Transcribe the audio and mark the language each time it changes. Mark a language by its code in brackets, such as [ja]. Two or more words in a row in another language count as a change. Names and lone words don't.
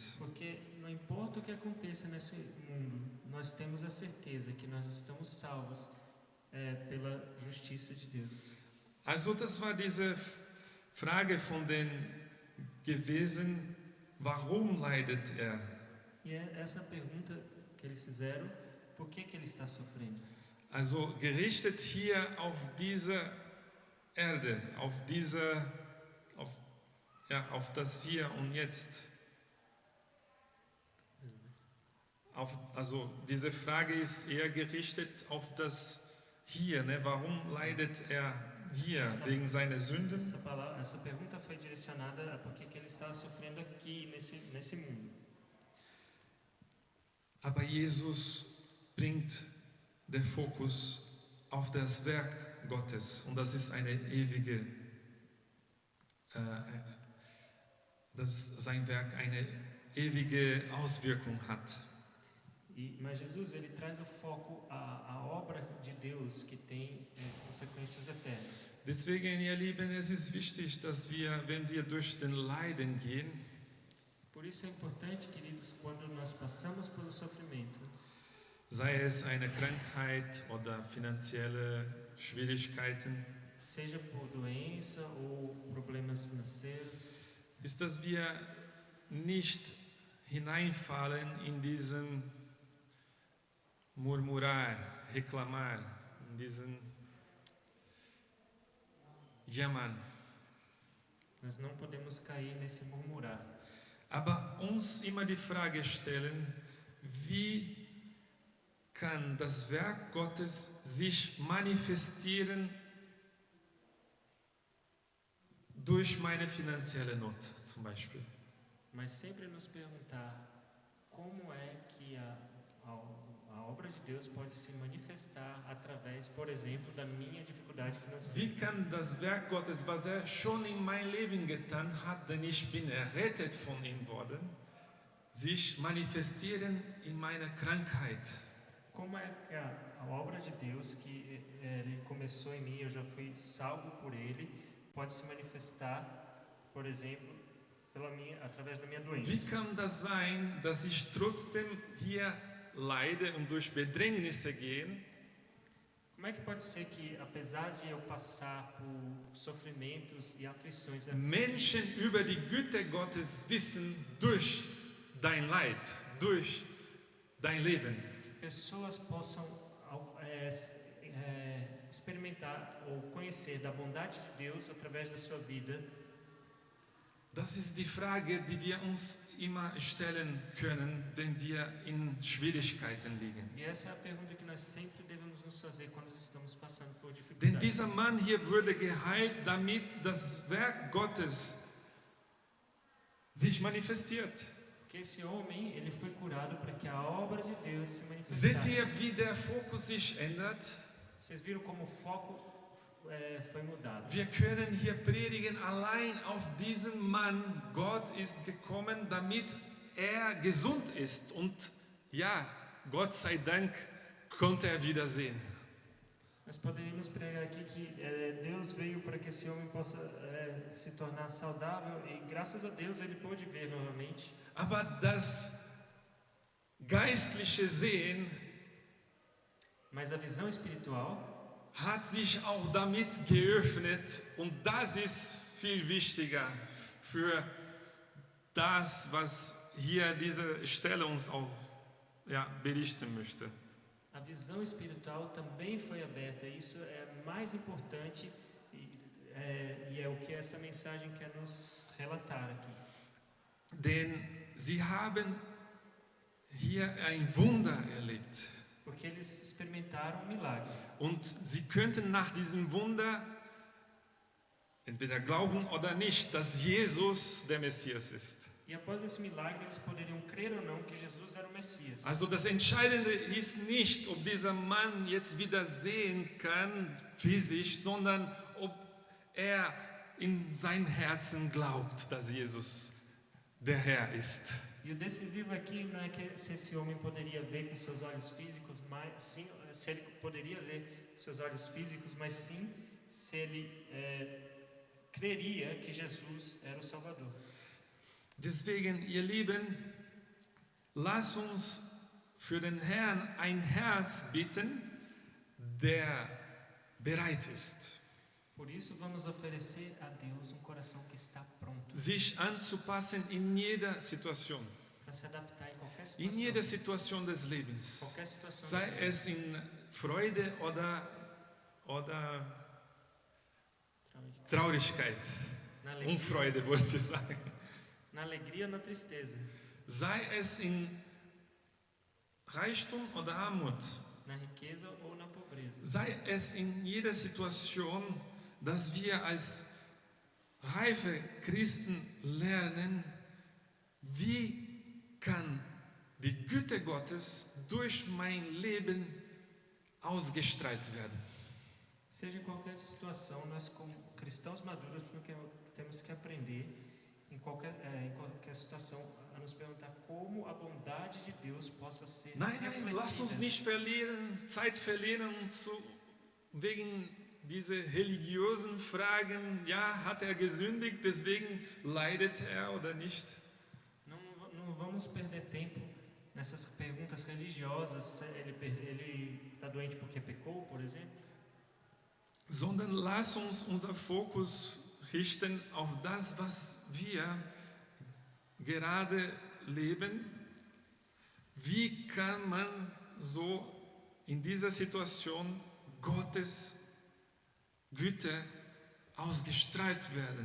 [pt] Porque não importa o que aconteça nesse mundo, nós temos a certeza que nós estamos salvos pela justiça de Deus. [de] Also das war diese Frage von den gewesen, warum leidet er? [pt] E é essa pergunta que eles fizeram, por que ele está sofrendo? [de] Also gerichtet hier auf diese Erde, auf das Hier und Jetzt. Also diese Frage ist eher gerichtet auf das Hier, ne? Warum leidet er hier? Wegen seiner Sünden? [pt] Essa pergunta foi direcionada a por que ele está sofrendo aqui nesse mundo. [de] Aber Jesus bringt den Fokus auf das Werk Gottes und das ist eine ewige, dass sein Werk eine ewige Auswirkung hat. [pt] Mas Jesus ele traz o foco à obra de Deus que tem consequências eternas. [de] Deswegen, ihr Lieben, es ist wichtig, dass wir, wenn wir durch den Leiden gehen, [pt] Por isso é importante, queridos, quando nós passamos pelo sofrimento, [de] sei es eine Krankheit oder finanzielle Schwierigkeiten, [pt] seja por doença ou problemas financeiros, [de] ist, dass wir nicht hineinfallen in diesen [pt] Murmurar, Reklamar, [de] in diesen Jammern. [pt] nós não podemos cair nesse murmurar. [de] Aber uns immer die Frage stellen, wie kann das Werk Gottes sich manifestieren durch meine finanzielle Not zum Beispiel. [pt] Mas sempre nos perguntar como é que a obra de Deus pode se manifestar através, por exemplo, da minha dificuldade financeira. [de] Wie kann das Werk Gottes, was er schon in mein Leben getan hat, denn ich bin errettet von ihm worden, sich manifestieren in meiner Krankheit? [pt] Como é que a obra de Deus que ele começou em mim, eu já fui salvo por ele, pode se manifestar, por exemplo, através da minha doença? [de] Wie kann das sein, dass ich trotzdem hier leide und durch Bedrängnisse gehe? [pt] Como é que pode ser que, apesar de eu passar por sofrimentos e aflições, [de] Menschen über die Güte Gottes wissen durch dein Leid, durch dein Leben. [pt] pessoas possam experimentar ou conhecer da bondade de Deus através da sua vida? [de] Das ist die Frage, die wir uns immer stellen können, wenn wir in Schwierigkeiten liegen. [pt] E essa é a pergunta que nós sempre devemos nos fazer quando estamos passando por [de] Denn [pt] dificuldades. [de] dieser Mann hier wurde geheilt, damit das Werk Gottes sich manifestiert. [pt] Porque esse homem, ele foi curado para que a obra de Deus se [de] Seht [pt] manifestasse. [de] ihr, wie der Fokus sich ändert? [pt] Vocês viram como o foco foi mudado. [de] Wir können hier predigen allein auf diesen Mann. Gott ist gekommen, damit er gesund ist. Und ja, Gott sei Dank konnte er wieder sehen. [pt] Nós poderíamos pregar aqui que Deus veio para que esse homem possa se tornar saudável e graças a Deus ele pôde ver novamente. [de] Aber das geistliche Sehen [pt] Mas a visão espiritual [de] hat sich auch damit geöffnet. Und das ist viel wichtiger für das, was hier diese Stelle uns auch berichten möchte. [pt] A visão espiritual também foi aberta. Isso é mais importante e é o que essa mensagem quer nos relatar aqui. [de] Denn sie haben hier ein Wunder erlebt. [pt] Porque eles experimentaram um milagre. [de] Und sie könnten nach diesem Wunder entweder glauben oder nicht, dass Jesus der Messias ist. [pt] E após esse milagre, eles poderiam crer ou não que Jesus era o Messias. [de] Also das Entscheidende ist nicht, ob dieser Mann jetzt wieder sehen kann, physisch, sondern ob er in sein Herzen glaubt, dass Jesus der Herr ist. [pt] E o decisivo aqui não é que se esse homem poderia ver com seus olhos físicos, mas sim, se ele poderia ver com seus olhos físicos, mas sim se ele creria que Jesus era o Salvador. [de] Deswegen, ihr Lieben, lasst uns für den Herrn ein Herz bitten, der bereit ist, [pt] Por isso vamos oferecer a Deus um coração que está pronto [de] sich anzupassen in jeder Situation, [pt] para se adaptar em qualquer [de] in [pt] situação. [de] jeder Situation des Lebens. [pt] Qualquer situação. [de] Sei [pt] da vida. [de] es in Freude oder Traurigkeit, [pt] Na alegria, [de] Unfreude wollte ich sagen. [pt] na alegria ou na tristeza, [de] Sei es in Reichtum oder Armut, [pt] na riqueza ou na pobreza. [de] sei es in jeder Situation, dass wir als reife Christen lernen, wie kann die Güte Gottes durch mein Leben ausgestrahlt werden. [pt] Seja em qualquer situação, nós como cristãos maduros temos que aprender em qualquer situação a nos perguntar como a bondade de Deus possa ser [de] Nein, lass uns [pt] refletida. [de] nicht Zeit verlieren wegen dieser religiösen Fragen, ja, hat er gesündigt, deswegen leidet er oder nicht. [pt] Não vamos perder tempo nessas perguntas religiosas. Se ele está doente porque pecou, por exemplo. [de] Sondern lass uns unser Fokus richten auf das, was wir gerade leben. Wie kann man so in dieser Situation Gottes Güte ausgestrahlt werden?